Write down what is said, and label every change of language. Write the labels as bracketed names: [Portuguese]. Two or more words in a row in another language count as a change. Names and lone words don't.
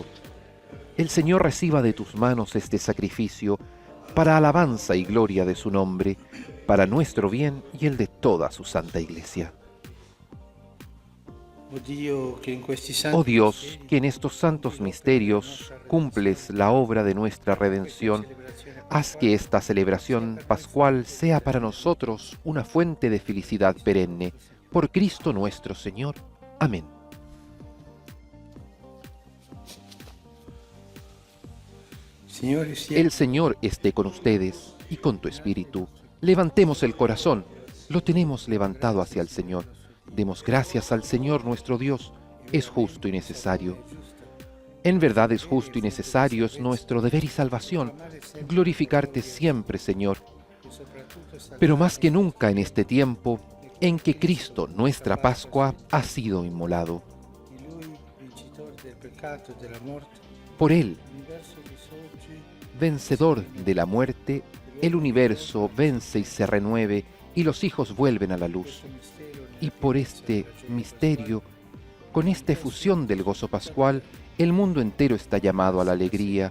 [Spanish] El Señor reciba de tus manos este sacrificio para alabanza y gloria de su nombre, para nuestro bien y el de toda su santa Iglesia. [Italian] Oh Dio, che in questi santi [Spanish] Oh Dios, [Italian] misteri [Spanish] que en estos santos misterios cumples la obra de nuestra redención, haz que esta celebración pascual sea para nosotros una fuente de felicidad perenne. Por Cristo nuestro Señor. Amén. [Italian] Signore sia [Spanish] El Señor esté con ustedes y con tu espíritu. Levantemos el corazón. Lo tenemos levantado hacia el Señor. Demos gracias al Señor nuestro Dios. Es justo y necesario. En verdad es justo y necesario, es nuestro deber y salvación, glorificarte siempre, Señor, pero más que nunca en este tiempo en que Cristo, nuestra Pascua, ha sido inmolado. [Italian] Di Lui, vincitore del peccato e della morte, [Spanish] Por Él, [Italian] l'universo risorge [Spanish] vencedor de la muerte, el universo vence y se renueve, y los hijos vuelven a la luz. Y por este misterio, con esta efusión del gozo pascual, el mundo entero está llamado a la alegría.